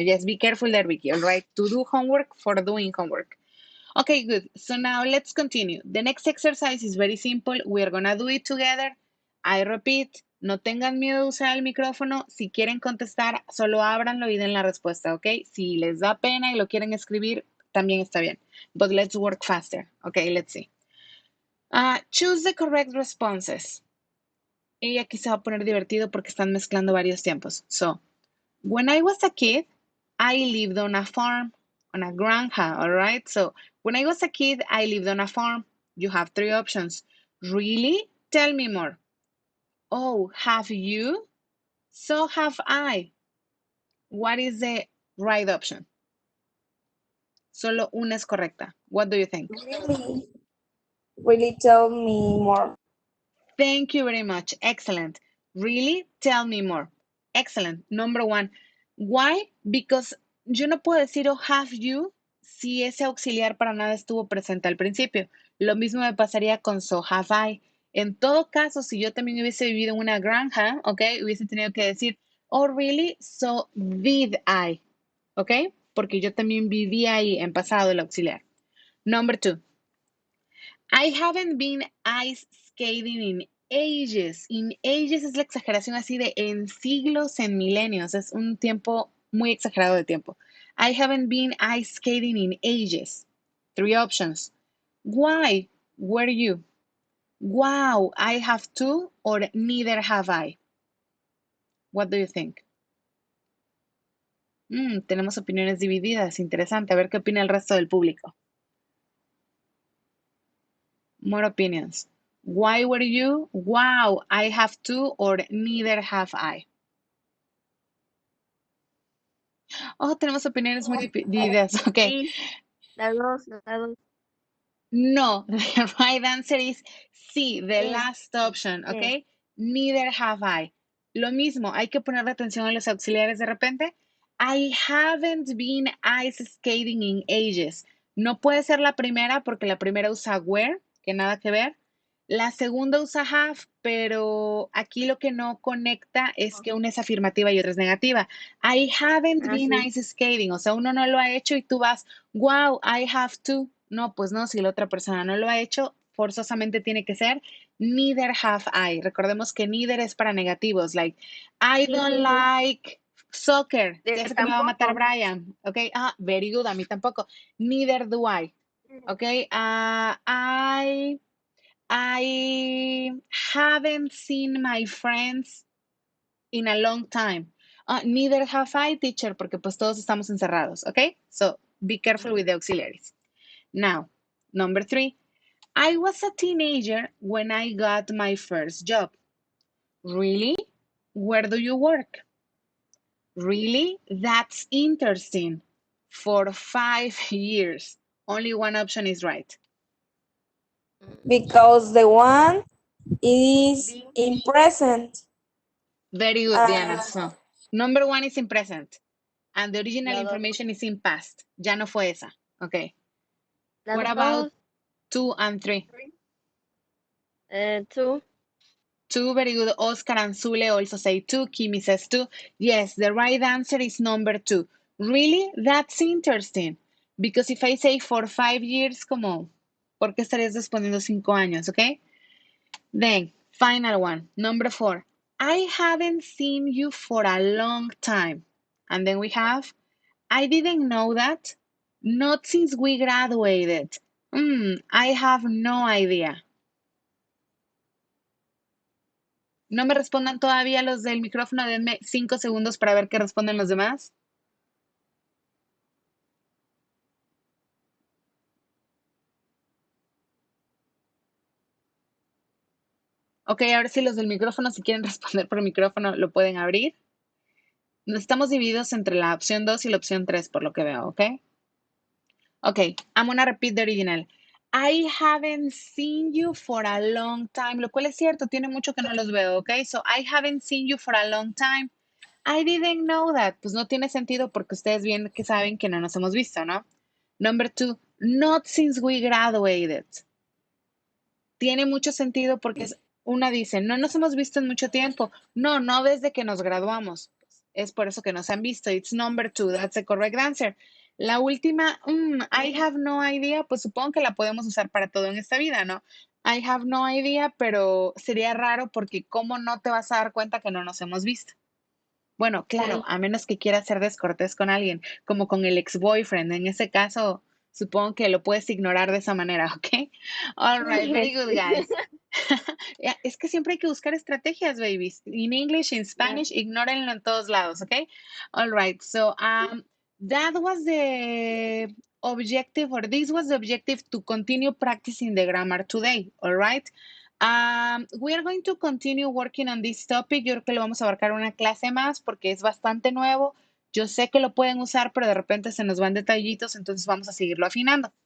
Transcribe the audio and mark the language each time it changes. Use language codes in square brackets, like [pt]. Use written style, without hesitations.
[en] Yes, be careful there, Vicky, all right? To do homework, for doing homework. Okay, good. So now let's continue. The next exercise is very simple. We are going to do it together. I repeat, [es] no tengan miedo de usar el micrófono. Si quieren contestar, solo ábranlo y den la respuesta, ¿ok? Si les da pena y lo quieren escribir, también está bien. [en] But let's work faster. Okay, let's see. Choose the correct responses. [es] Y aquí se va a poner divertido porque están mezclando varios tiempos. [en] So, when I was a kid, I lived on a farm, on a granja, all right? So, when I was a kid, I lived on a farm. You have three options. Really? Tell me more. Oh, have you? So have I. What is the right option? [es] Solo una es correcta. [en] What do you think? Really tell me more. Thank you very much. Excellent. Really? Tell me more. Excellent. Number one. Why? Because [es] yo no puedo decir [en] oh, have you [es] si ese auxiliar para nada estuvo presente al principio. Lo mismo me pasaría con [en] so have I. [es] En todo caso, si yo también hubiese vivido en una granja, ¿ok? Hubiese tenido que decir, [en] oh, really? So did I. ¿Ok? [es] Porque yo también viví ahí en pasado el auxiliar. [en] Number two. I haven't been ice skating in ages. In ages [es] es la exageración así de en siglos, en milenios. Es un tiempo muy exagerado de tiempo. [en] I haven't been ice skating in ages. Three options. Why? Were you? Wow, I have to, or neither have I. What do you think? [es] Tenemos opiniones divididas. Interesante. A ver qué opina el resto del público. [en] More opinions. Why were you? Wow, I have to, or neither have I. [es] Oh, tenemos opiniones muy divididas. Ok. Sí, las dos, las dos. [en] No, the right answer is [es] sí, [en] the [es] Sí, [en] last option, [es] sí. [en] ok. Neither have I. [es] Lo mismo, hay que poner atención a los auxiliares de repente. [en] I haven't been ice skating in ages. [es] No puede ser la primera porque la primera usa were, que nada que ver. La segunda usa have, pero aquí lo que no conecta es que una es afirmativa y otra es negativa. [en] I haven't been [es] sí. ice skating, o sea, uno no lo ha hecho y tú vas, [en] wow, I have to. [es] No, pues no, si la otra persona no lo ha hecho, forzosamente tiene que ser [en] neither have I. [es] Recordemos que neither es para negativos, [en] like I [es] Sí, [en] don't [es] sí, sí. [en] like soccer. [es] Ya sé que me va a matar Tampoco. [en] Brian, ¿ok? Very good, [es] a mí tampoco. [en] Neither do I, ¿ok? I haven't seen my friends in a long time. Neither have I, teacher, [es] porque pues todos estamos encerrados, ¿ok? [en] So, be careful with the auxiliaries. Now, number three, I was a teenager when I got my first job. Really? Where do you work? Really? That's interesting. For 5 years. Only one option is right. Because the one is in present. Very good, Diana. So, number one is in present. And the original [es] La dos. [en] information is in past. [es] Ya no fue esa. [en] Okay. What [es] Las [en] about [es] dos. [en] 2 and 3? 2. 2. Very good. Oscar and Zule also say 2. Kimi says 2. Yes, the right answer is number 2. Really? That's interesting. Because if I say for 5 years, [es] como, ¿por qué estarías respondiendo 5 años? [en] Okay? Then, final one. Number 4. I haven't seen you for a long time. And then we have, I didn't know that. Not since we graduated. I have no idea. [es] No me respondan todavía los del micrófono, denme 5 segundos para ver qué responden los demás. Ok, ahora sí los del micrófono, si quieren responder por micrófono, lo pueden abrir. Estamos divididos entre la opción 2 y la opción 3, por lo que veo, ¿ok? [en] Ok, I'm gonna repeat the original. I haven't seen you for a long time, [es] lo cual es cierto, tiene mucho que no los veo, [en] ¿ok? So, I haven't seen you for a long time. I didn't know that. [es] Pues no tiene sentido porque ustedes bien que saben que no nos hemos visto, ¿no? [en] Number 2, not since we graduated. [es] Tiene mucho sentido porque una dice, no nos hemos visto en mucho tiempo. No, no desde que nos graduamos. Es por eso que nos han visto. [en] It's number 2. That's the correct answer. [es] La última, [en] I have no idea, [es] pues supongo que la podemos usar para todo en esta vida, ¿no? [en] I have no idea, [es] pero sería raro porque ¿cómo no te vas a dar cuenta que no nos hemos visto? Bueno, claro, a menos que quieras ser descortés con alguien, como con el ex-boyfriend. En ese caso, supongo que lo puedes ignorar de esa manera, ¿ok? [en] All right, very good, guys. [es] Es que siempre hay que buscar estrategias, babies. [en] In English, in Spanish, [es] ignórenlo en todos lados, ¿ok? [en] All right, so that was the objective, or this was the objective to continue practicing the grammar today, all right? We are going to continue working on this topic. [es] Yo creo que lo vamos a abarcar una clase más porque es bastante nuevo. Yo sé que lo pueden usar, pero de repente se nos van detallitos, entonces vamos a seguirlo afinando.